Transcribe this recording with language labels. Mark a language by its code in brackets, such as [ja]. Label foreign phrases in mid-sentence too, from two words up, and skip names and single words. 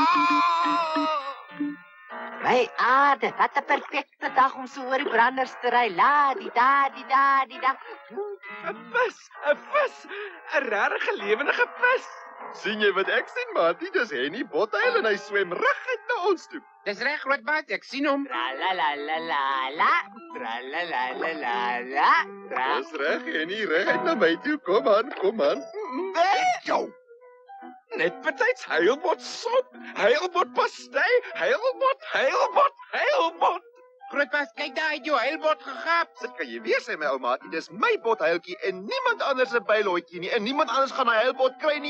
[af] My aarde, wat 'n perfekte dag om so oor die branders te ry. La, die da. 'n vis. 'n regte lewendige vis. Sien jy wat ek sien, maatie? Dis Henny Bothuil en hy swem reguit na ons toe. Dis reg, grootbaas. Ek sien hom. Tra la la la la la. Tra la la la la la. Tra. Dis reg, Henny, reguit na my toe. Kom aan. Het jou. Net betyds heilbot sop, heilbot pastei, heilbot. Grootbaas, kyk daar uit jou heilbot gegaap. Dit kan jy weet, sê my ou maatie, dis my bothuiltjie en niemand anders se bylotjie nie en niemand anders gaan 'n heilbot kry nie.